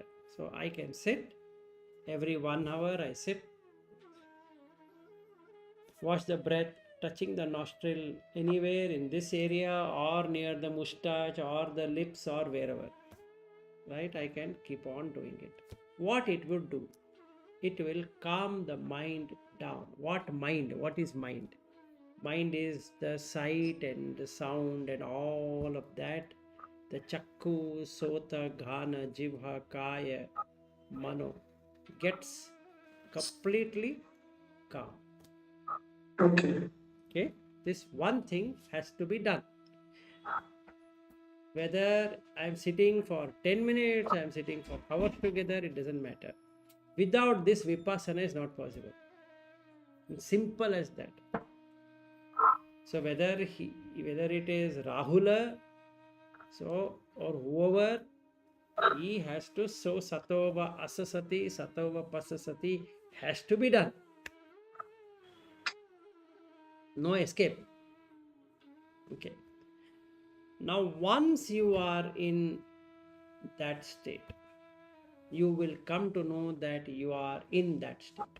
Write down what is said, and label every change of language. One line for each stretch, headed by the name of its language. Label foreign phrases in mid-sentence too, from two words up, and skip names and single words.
English: So I can sit every 1 hour, I sit, watch the breath touching the nostril anywhere in this area or near the mustache or the lips or wherever, right? I can keep on doing it. What it would do? It will calm the mind down. What mind? What is mind? Mind is the sight and the sound and all of that.
Pali: The chakku, sota, ghana, jivha, kaya, mano
English: gets completely calm. Okay. Okay, this one thing has to be done. Whether I'm sitting for 10 minutes, I'm sitting for hours together, it doesn't matter. Without this, vipassana is not possible. It's simple as that. So whether it is Rahula, so or whoever, he has to so
Pali: satova asasati, satova pasasati
English: has to be done. No escape. Okay. Now once you are in that state, you will come to know that you are in that state.